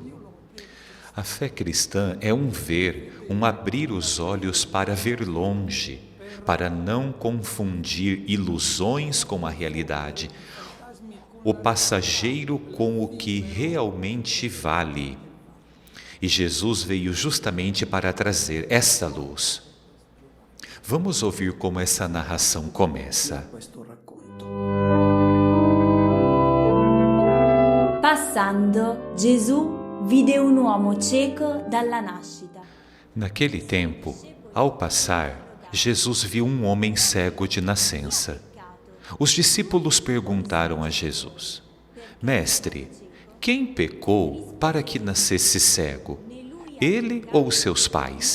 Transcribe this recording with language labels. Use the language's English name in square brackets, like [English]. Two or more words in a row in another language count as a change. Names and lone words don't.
[Portuguese] A fé cristã é um ver, um abrir os olhos para ver longe, para não confundir ilusões com a realidade, o passageiro com o que realmente vale. E Jesus veio justamente para trazer essa luz. Vamos ouvir como essa narração começa. [Italian] Passando, Gesù vide un uomo cieco dalla nascita. [Portuguese] Naquele tempo, ao passar, Jesus viu um homem cego de nascença. Os discípulos perguntaram a Jesus: Mestre, quem pecou para que nascesse cego? Ele ou seus pais?